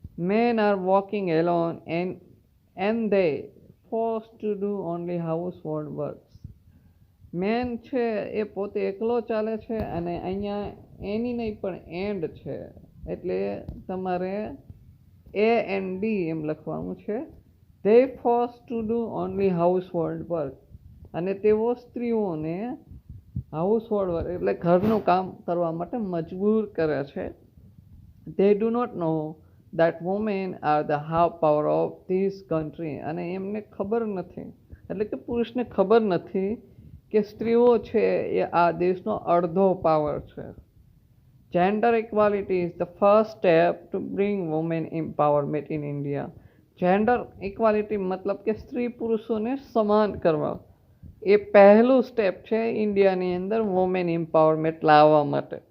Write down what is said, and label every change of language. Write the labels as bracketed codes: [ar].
[en] Men are walking alone and they forced to do only household works. [gu] Main છે એ પોતે એકલો ચાલે છે અને અહીંયા એની નહીં પણ એન્ડ છે એટલે તમારે AND એમ લખવાનું છે. [en] they forced to do only household work. [gu] અને તેઓ સ્ત્રીઓને હાઉસહોલ્ડ વર્ક એટલે ઘરનું કામ કરવા માટે મજબૂર કરે છે. [en] they do not know that women are the half power of this country. [gu] અને એમને ખબર નથી [en] એટલે કે પુરુષને ખબર નથી [gu] કે સ્ત્રીઓ છે એ આ દેશનો અડધો પાવર છે. [en] Gender equality is the first step to bring women empowerment in India. [gu] Gender equality મતલબ કે સ્ત્રી પુરુષોને સમાન કરવા, એ પહેલું સ્ટેપ છે ઇન્ડિયાની અંદર વુમેન એમ્પાવરમેન્ટ લાવવા માટે.